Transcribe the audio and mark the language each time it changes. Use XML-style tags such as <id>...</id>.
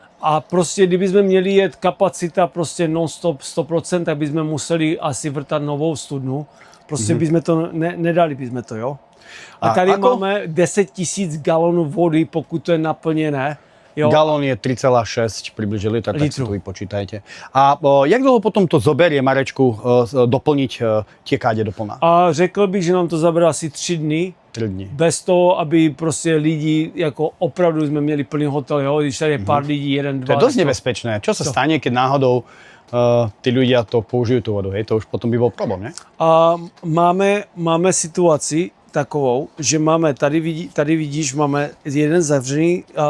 <cs>A prostě, kdybychom měli jet kapacita prostě non-stop 100%, tak bychom museli asi vrtat novou studnu. Prostě bychom to, nedali bychom to, jo. A tady máme 10 000 galonů vody, pokud to je naplněné. Jo.</cs> <sk>Galón je 3,6 približne liter, tak si to vypočítajte. A jak dlho potom to zoberie, Marečku, doplniť tie káde doplná?</sk> <cs>A řekl bych, že nám to zabere asi 3 dny. 3 dny. Bez toho, aby prostě lidi, jako opravdu jsme měli plný hotel, jo, když tady je pár lidí, 1, 2.</cs> <sk>To je dosť nebezpečné. Čo sa stane, keď náhodou tí ľudia to použijú tú vodu, hej? To už potom by bol problém, ne?</sk> <cs>A máme situaci takovou, že máme, tady vidíš, máme jeden zavřený</cs>